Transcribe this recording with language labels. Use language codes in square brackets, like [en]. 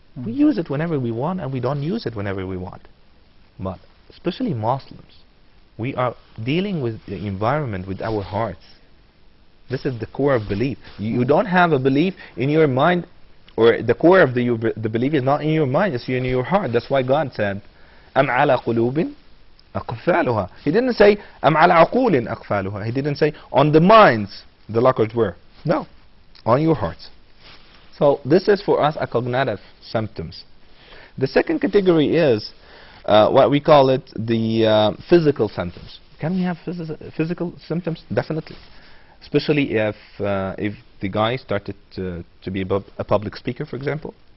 [en] We use it whenever we want, and we don't use it whenever we want. But especially Muslims, we are dealing with the environment with our hearts. This is the core of belief. You don't have a belief in your mind, or the core of the belief is not in your mind, it's in your heart. That's why God said, [ar] أَمْ عَلَى قُلُوبٍ أَقْفَالُهَا. [en] He didn't say, [ar] أَمْ عَلَى عُقُولٍ أَقْفَالُهَا. [en] He didn't say, on the minds the lockers were. No, on your hearts. So this is for us a cognitive symptoms. The second category is what we call it the physical symptoms. Can we have physical symptoms? Definitely. Especially if the guy started to be a public speaker, for example.